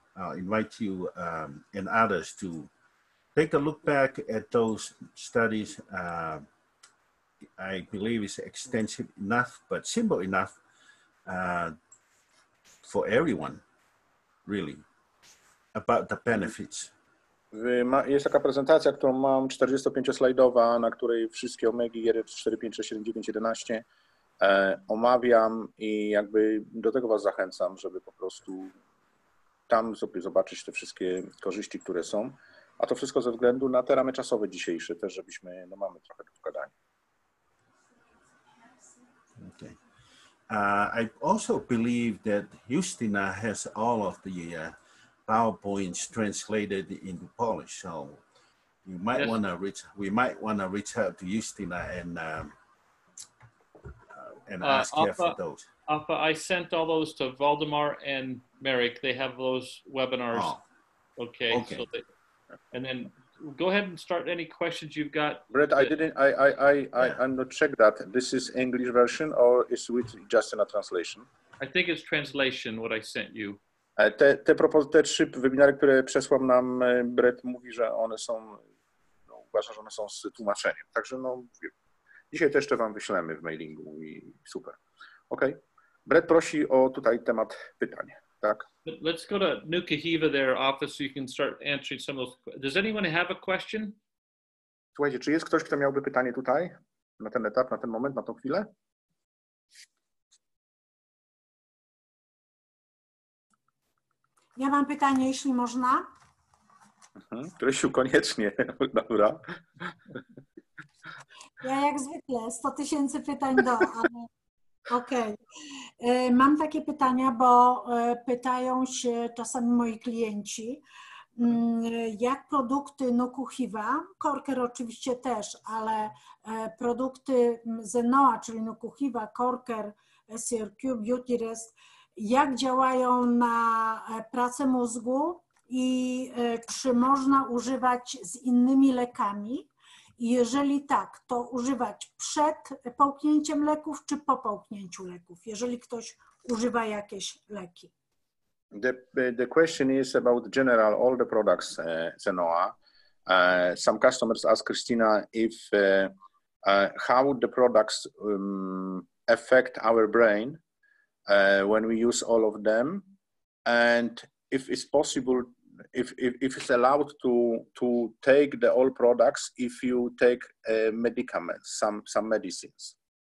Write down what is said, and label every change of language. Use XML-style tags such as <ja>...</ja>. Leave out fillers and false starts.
<en>I'll invite you and others to take a look back at those studies. I believe it's extensive enough, but simple enough for everyone, really, about the benefits.</en> <pl>Jest taka prezentacja, którą mam, 45-slajdowa, na której wszystkie omegi 1, 4, 5, 6, 7, 9, 11 omawiam i jakby do tego was zachęcam, żeby po prostu tam sobie zobaczyć te wszystkie korzyści, które są, a to wszystko ze względu na te ramy czasowe dzisiejsze też, żebyśmy, no mamy trochę do gadania.</pl> <en>Okay. I also believe that Justina has all of the PowerPoints translated into Polish, so you might Yes. want to we might want to reach out to Justina and ask her for those. Afa, I sent all those to Valdemar and Merrick. They have those webinars. Oh. Okay. So and then go ahead and start any questions you've got. Brett, I'm not check that. This is English version or is with just in a translation? I think it's translation, what I sent you.</en> <pl>Te trzy webinary, które przesłał nam Brett, mówi, że one są, no, uważa, że one są z tłumaczeniem. Także no, dzisiaj to jeszcze wam wyślemy w mailingu i super. Okej. Brett prosi o tutaj temat pytań, tak?</pl> <en>Let's go to Nukuhiva there, office, so you can start answering some of those. Does anyone have a question?</en> <pl>Słuchajcie, czy jest ktoś, kto miałby pytanie tutaj, na ten etap, na ten moment, na tą chwilę? Ja mam pytanie, jeśli można. Krysiu, koniecznie. Dobra. Ja jak zwykle 100 000 pytań ale okej. Mam takie pytania, bo pytają się czasami moi klienci, jak produkty Nukuhiva, core care oczywiście też, ale produkty ZENNOA, czyli Nukuhiva, core care, SRQ, Beauty Rest, jak działają na pracę mózgu i czy można używać z innymi lekami? I jeżeli tak, to używać przed połknięciem leków czy po połknięciu leków, jeżeli ktoś używa jakieś leki?</pl> <en>The question is about general all the products ZENNOA. Some customers ask Christina if how the products affect our brain when we use all of them, and if it's possible, if it's allowed to take the all products if you take medicaments, some medicines.</en>